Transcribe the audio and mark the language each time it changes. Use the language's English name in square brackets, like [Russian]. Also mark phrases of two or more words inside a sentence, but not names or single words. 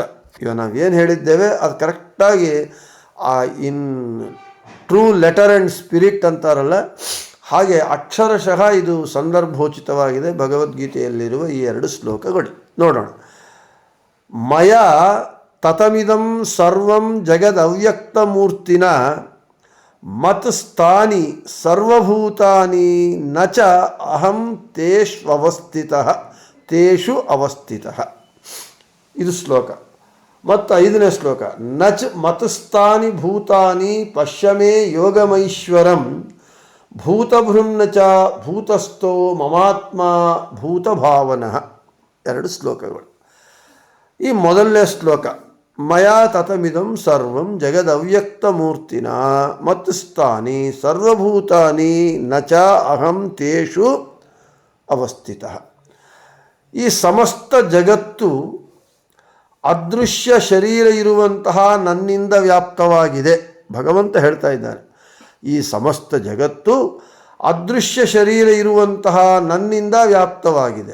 [Kannada] ಈಗ ನಾವೇನು ಹೇಳಿದ್ದೇವೆ ಅದು ಕರೆಕ್ಟಾಗಿ [English] in true letter and spirit [Kannada] ಅಂತಾರಲ್ಲ ಹಾಗೆ ಅಕ್ಷರಶಃ ಇದು ಸಂದರ್ಭೋಚಿತವಾಗಿದೆ ಭಗವದ್ಗೀತೆಯಲ್ಲಿರುವ ಈ 2 ಶ್ಲೋಕಗಳು. [Sanskrit] ನೋಡೋಣ. ಮಯ ತತಮಿದಂ ಸರ್ವಂ ಜಗದವ್ಯಕ್ತಮೂರ್ತಿನ ಮತ್ ಸ್ಥಾನಿ ಸರ್ವಭೂತಾನಿ ನ ಚ ಅಹಂ ತೇಷು ಅವಸ್ಥಿತಃ. [Kannada] ಇದು ಶ್ಲೋಕ. ಮತ್ತು 5ನೇ ಶ್ಲೋಕ. [Sanskrit] ನಚ್ ಮತಸ್ಥಾನಿ ಭೂತಾನಿ ಪಶ್ಯಮೇ ಯೋಗಮೈಶ್ವರಂ ಭೂತಭೃಮ್ನ ಚ ಭೂತಸ್ಥೋ ಮಮಾತ್ಮ ಭೂತಭಾವನಃ. [Kannada] 2 ಶ್ಲೋಕಗಳು. ಈ ಮೊದಲನೇ ಶ್ಲೋಕ [Sanskrit] ಮಯಾ ತತಮಿದಂ ಸರ್ವಂ ಜಗದವ್ಯಕ್ತಮೂರ್ತಿನ ಮತ್ ಸ್ಥಾನಿ ಸರ್ವಭೂತಾನಿ ನ ಚ ಅಹಂ ತೇಷು ಅವಸ್ಥಿತಃ. [Kannada] ಈ ಸಮಸ್ತ ಜಗತ್ತು ಅದೃಶ್ಯ ಶರೀರ ಇರುವಂತಹ ನನ್ನಿಂದ ವ್ಯಾಪ್ತವಾಗಿದೆ. ಭಗವಂತ ಹೇಳ್ತಾ ಇದ್ದಾನೆ, ಈ ಸಮಸ್ತ ಜಗತ್ತು ಅದೃಶ್ಯ ಶರೀರ ಇರುವಂತಹ ನನ್ನಿಂದ ವ್ಯಾಪ್ತವಾಗಿದೆ.